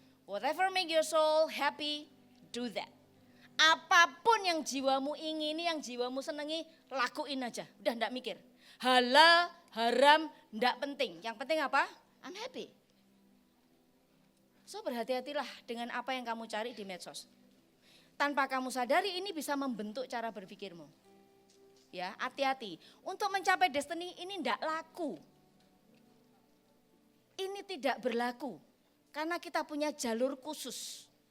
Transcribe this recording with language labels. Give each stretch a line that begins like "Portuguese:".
English: Whatever make your soul happy, do that.
Indonesian: Apapun yang jiwamu ingini, yang jiwamu senangi, lakuin aja. Udah enggak mikir. Halal, haram, enggak penting. Yang penting apa?
English: I'm happy.
Indonesian: So berhati-hatilah dengan apa yang kamu cari di medsos. Tanpa kamu sadari ini bisa membentuk cara berpikirmu. Ya, hati-hati. Untuk mencapai destiny ini enggak laku. Ini tidak berlaku. Karena kita punya jalur khusus.